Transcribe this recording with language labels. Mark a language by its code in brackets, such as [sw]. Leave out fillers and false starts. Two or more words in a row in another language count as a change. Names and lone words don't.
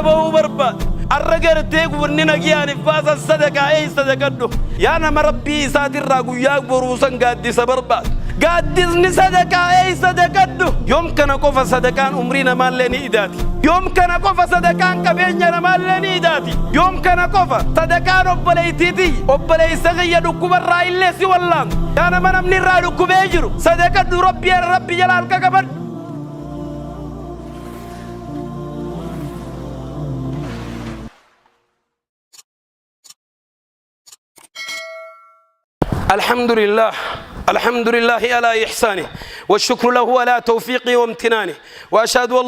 [om] ba'uu barbaadu arra gartee wanni nagiyaaniif baasan sadaqaa ee sadaqadhu yaa nama rabbii isaatirraa guyyaa boruusan gaaddisa barbaadu gaaddisni sadaqaa ee sadaqadhu yoom kana qofa sadaqaan umrii namaallee ni idaati yoom kana qofa sadaqaan qabeenya namaallee ni idaati yoom kana qofa sadaqaan obboleeytiiti obboleeysa kiyya dhukkubarraa illee si wallaan yaa nama namni irraa dhukkubee jiru sadaqadhu rabbi jala halka qabadhu [ar] الحمد لله على إحسانه والشكر له على توفيقه وامتنانه وأشهد أن